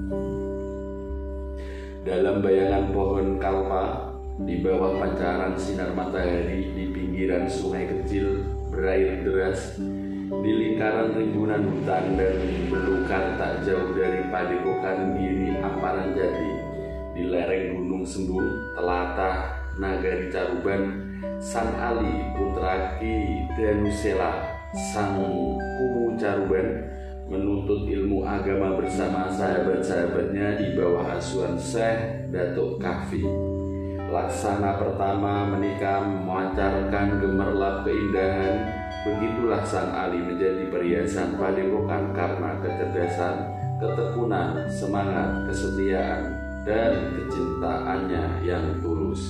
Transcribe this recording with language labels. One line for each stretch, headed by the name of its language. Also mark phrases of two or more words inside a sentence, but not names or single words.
Indonesian: Dalam bayangan pohon kalpa, di bawah pancaran sinar matahari, di pinggiran sungai kecil berair deras, di lingkaran rimbunan hutan dan belukar tak jauh dari padepokan Giri Amparan Jati, di lereng Gunung Sembung, telatah Nagari Caruban, Sang Ali putra Ki Danusela Sang Kuwu Caruban menuntut ilmu agama bersama sahabat-sahabatnya di bawah asuhan Syekh Datuk Kahfi. Laksana pertama menikah memancarkan gemerlap keindahan. Begitulah Sang Ali menjadi perhiasan padepokan karena kecerdasan, ketekunan, semangat, kesetiaan, dan kecintaannya yang tulus.